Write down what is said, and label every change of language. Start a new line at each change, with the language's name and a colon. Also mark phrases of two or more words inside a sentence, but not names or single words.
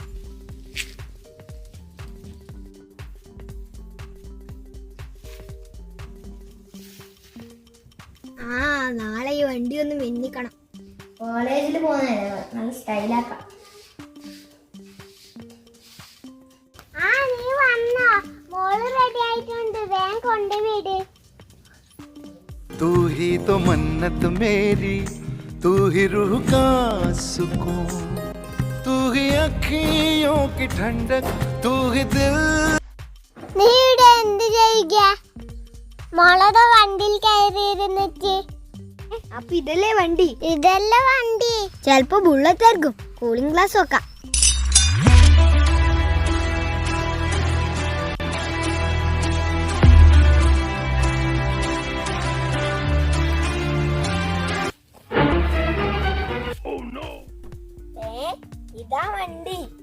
Malayalam: ആ നാളെ ഈ വണ്ടി ഒന്ന് മിന്നിക്കണം. കോളേജിൽ പോകുന്നതല്ലേ, നല്ല സ്റ്റൈലാക്കാം. ആ നീ വന്നോ? മോള് റെഡി ആയിട്ടുണ്ട്, വേഗം കൊണ്ടുവിട്.
Hindi: तू ही तो मन्नत मेरी, तू ही रूह का सुकून, तू ही अखियों की ठंडक, तू ही दिल.
Malayalam: നീ ഇവിടെ എന്ത് ചെയ്യുക? മോളത് വണ്ടിയിൽ കയറിയിരുന്നിട്ട്. അപ്പൊ ഇതല്ലേ വണ്ടി? ഇതല്ലേ വണ്ടി. ചെലപ്പോ ബുള്ളറ്റ് ആയിരിക്കും.
English: cooling glass
Malayalam: വെക്കാം. ഇതാ വണ്ടി.